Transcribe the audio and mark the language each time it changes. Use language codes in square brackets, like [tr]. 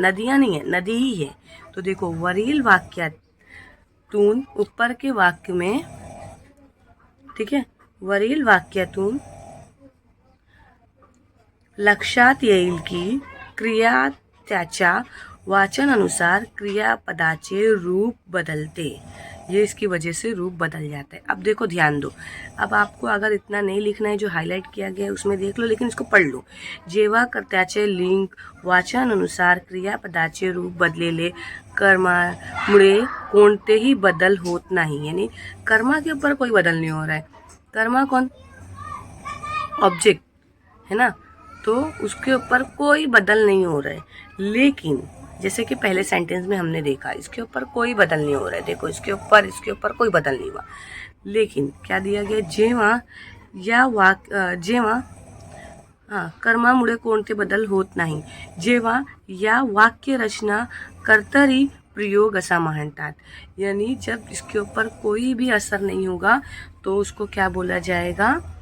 [hi] नदियां नहीं है, नदी ही है। तो देखो [mr] वरील वाक्यातून, [hi] ऊपर के वाक्य में, ठीक है, [mr] वरील वाक्यातून लक्षात येईल की क्रिया त्याच्या वाचनानुसार क्रियापदाचे रूप बदलते, [hi] ये इसकी वजह से रूप बदल जाता है। अब देखो ध्यान दो, अब आपको अगर इतना नहीं लिखना है, जो हाईलाइट किया गया है उसमें देख लो, लेकिन इसको पढ़ लो। [mr] जेव्हा कर्त्याचे लिंग वाचनानुसार क्रियापदाचे रूप बदलेले कर्मामुळे कोणतेही बदल होत नाही, [hi] यानी कर्मा के ऊपर कोई बदल नहीं हो रहा है। कर्मा कौन? ऑब्जेक्ट है ना, तो उसके ऊपर कोई बदल नहीं हो रहा है। लेकिन जैसे कि पहले सेंटेंस में हमने देखा, इसके ऊपर कोई बदल नहीं हो रहा है। देखो इसके ऊपर कोई बदल नहीं हुआ। लेकिन क्या दिया गया? [mr] जेव्हा कर्मामुळे कोणते बदल होत नाही, जेव्हा या वाक्य रचना कर्तरी प्रयोग ऐसा म्हणतात, [hi] यानी जब इसके ऊपर कोई भी असर नहीं होगा तो उसको क्या बोला जाएगा?